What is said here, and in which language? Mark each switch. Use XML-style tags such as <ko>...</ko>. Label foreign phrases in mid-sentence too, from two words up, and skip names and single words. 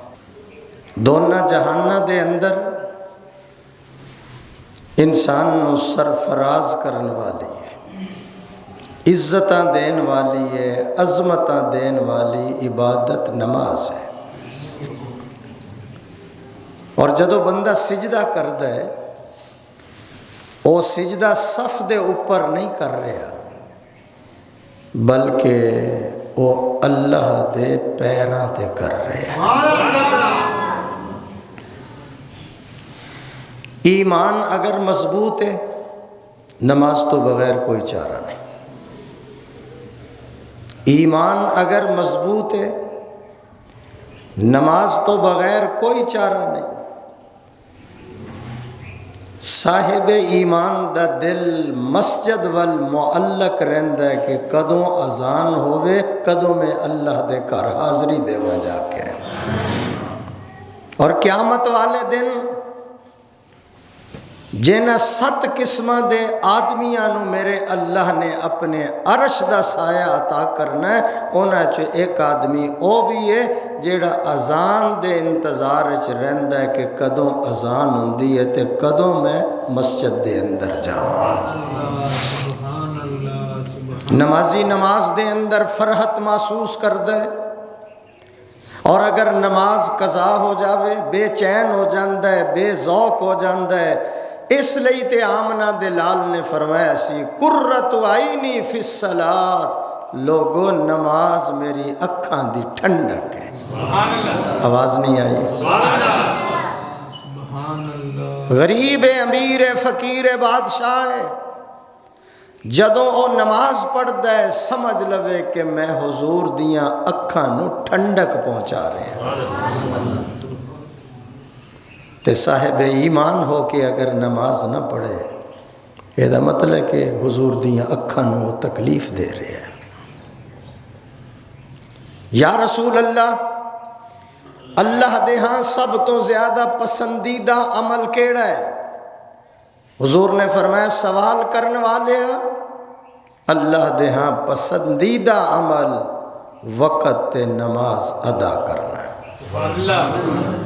<pa>دونوں جہانہ دے اندر انسان نو سرفراز کرن والی ہے، عزتاں دین والی ہے، عظمتاں دین والی عبادت نماز ہے۔ اور جدو بندہ سجدہ کردا ہے، وہ سجدہ صف دے اوپر نہیں کر رہا، بلکہ وہ اللہ دے پیراں تے کر رہا۔ ایمان اگر مضبوط ہے، نماز تو بغیر کوئی چارہ نہیں۔ ایمان اگر مضبوط ہے، نماز تو بغیر کوئی چارہ نہیں۔ صاحب ایمان دا دل مسجد والمعلق رہندا ہے کہ کدوں اذان ہوئے، کدوں میں اللہ دے گھر حاضری دیواں جا کے۔ اور قیامت والے دن جنہ 7 قسمہ دے آدمیاں نو میرے اللہ نے اپنے عرش دا سایہ عطا کرنا ہے، انہاں چ ایک آدمی او بھی ہے جیڑا اذان دے انتظار وچ رہندا ہے کہ کدوں اذان ہوندی ہے تے کدوں میں مسجد دے اندر جاواں۔ نمازی نماز دے اندر فرحت محسوس کردا ہے، اور اگر نماز قضا ہو جاوے بے چین ہو جاندا ہے، بے ذوق ہو جاندا ہے۔ اس لئی تے آمنہ دلال نے فرمایا سی</pa> <ar>قرۃ عینی فی الصلاۃ،</ar> <pa>لوگو نماز میری اکھاں دی ٹھنڈک ہے۔ آواز نہیں آئی؟ غریب امیر فقیر بادشاہ ہے، جدوں او نماز پڑھدا ہے سمجھ لوے کہ میں حضور دیاں اکھاں نو ٹھنڈک پہنچا رہے ہیں۔ تے صاحب ایمان ہو کے اگر نماز نہ پڑھے، یہ مطلب کہ حضور دیاں اکھاں نو تکلیف دے رہے ہیں۔</pa> <ar>یا رسول اللہ،</ar> <pa>اللہ دے ہاں سب تو زیادہ پسندیدہ عمل کیڑا ہے؟ حضور نے فرمایا سوال کرنے والے ہیں، اللہ دے ہاں پسندیدہ عمل وقت تے نماز ادا کرنا ہے۔</pa>